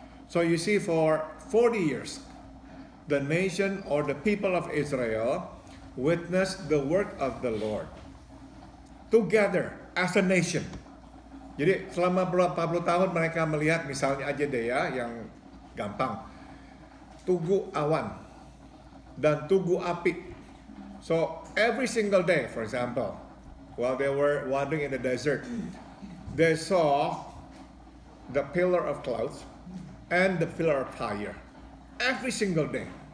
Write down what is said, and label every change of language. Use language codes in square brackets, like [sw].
[en] So you see, for 40 years the nation or the people of Israel witnessed the work of the Lord together as a nation. [id] Jadi selama 40 tahun mereka melihat, misalnya aja deh ya, yang gampang. tugu awan dan tugu api. [en] So every single day, for example, while they were wandering in the desert, they saw the pillar of clouds and the pillar of fire every single day.